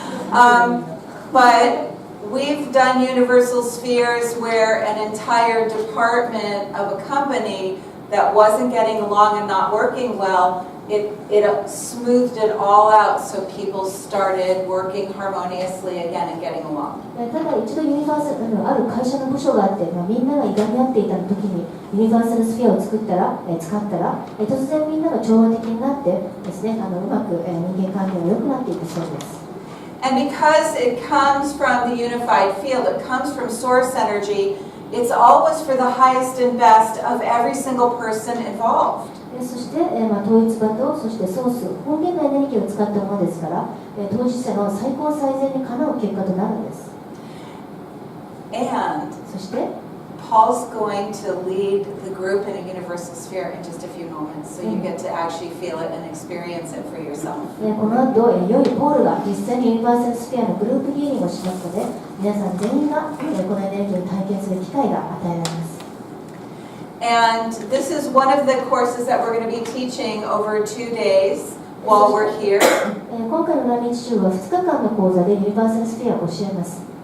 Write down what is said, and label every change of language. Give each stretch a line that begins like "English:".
English: But we've done universal spheres where an entire department of a company that wasn't getting along and not working well, it smoothed it all out so people started working harmoniously again and getting along.
Japanese: ただ一度ユニバーサルある会社の部署があって、みんながいがみ合っていた時にユニバーサルスフィアを使ったら突然みんなが調和的になってですね、うまく人間関係が良くなっていくそうです。
English: And because it comes from the unified field, it comes from source energy, it's always for the highest and best of every single person involved.
Japanese: そして、統一場とそしてソース本源のエネルギーを使ったものですから当事者の最高最善にかなう結果となるんです。
English: And
Japanese: そして
English: Paul's going to lead the group in a universal sphere in just a few moments, so you get to actually feel it and experience it for yourself.
Japanese: この後いよいよポールが実際にユニバーサルスフィアのグループヒーリングをしますので皆さん全員がこのエネルギーを体験する機会が与えられます。
English: And this is one of the courses that we're going to be teaching over 2 days while we're here.
Japanese: 今回の来日中は2日間の講座でユニバーサルスフィアを教えます。